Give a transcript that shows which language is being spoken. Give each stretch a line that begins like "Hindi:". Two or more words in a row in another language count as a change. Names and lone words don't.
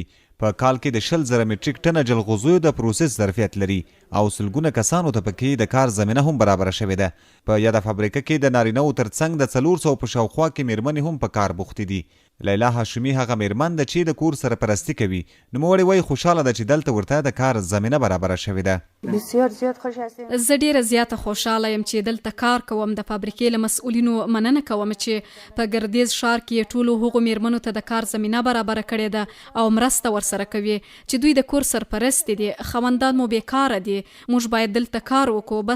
Pashto: په کال کې د 20,000 مټریک ټنه جلغوزیو د پروسس ظرفیت لري او سلګونه کسانو ته پکې د کار زمینه هم برابره شوې ده. په یاده فابریکه کې د نارینه‌و ترڅنګ د 400 په شاوخوا کې میرمنې هم په کار بوختې دي. لیلا هاشمي هغه میرمن ده چې د کور سرپرستی کوي. نوموړې وایي خوشحاله ده چې دلته ورته د کار زمینه برابره شوې ده.
Persian: بسیار زیات خوش هستم.
Pashto: زه ډیره زیاته خوشحاله یم چې دلته کار کوم. د فابریکې له مسؤلینو مننه کوم چې په ګردیز ښار کې ټولو هغو میرمنو ته د کار زمینه برابره کړې ده او مرسته ورسره کوي چې دوی د کور سرپرستې دي. خوندان مو بیکاره دي. موږ باید دلته کار وکړو.